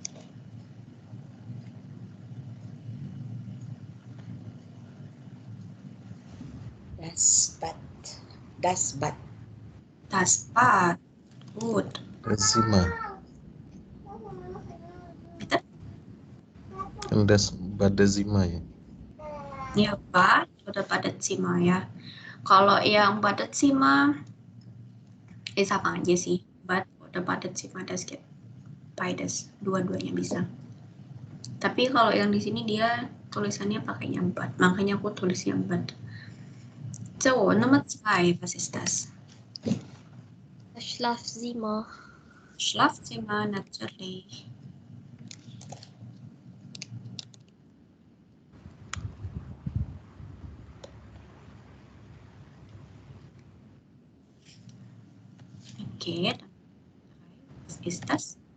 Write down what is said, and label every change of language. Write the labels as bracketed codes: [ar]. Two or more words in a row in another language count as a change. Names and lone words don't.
[de] Das Bad. Good. Zima. Bitte? [id] Yang [de] das Badazima [id] ya. Ya, [de] Bad oder Badezimmer ya. [id] Kalau yang Badezimmer, sama aja sih. [de] Bad oder Badezimmer, das geht beides. [id] Dua-duanya bisa. Tapi kalau yang di sini dia tulisannya pakainya Bad. Makanya aku tulisnya Bad. [de] So, Nummer 2, was ist das? Das Schlafzimmer. Schlafzimmer, natürlich. Okay, dann was ist das?